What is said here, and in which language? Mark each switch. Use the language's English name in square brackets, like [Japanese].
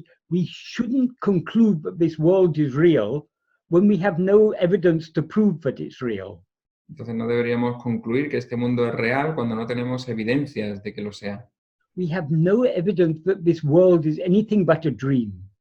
[English] we shouldn't conclude that this world is real when we have no evidence to prove that it's real. [Spanish] Entonces no deberíamos concluir que este mundo es real cuando no tenemos evidencias de que lo sea. [English] We have no evidence that this world is anything but a dream.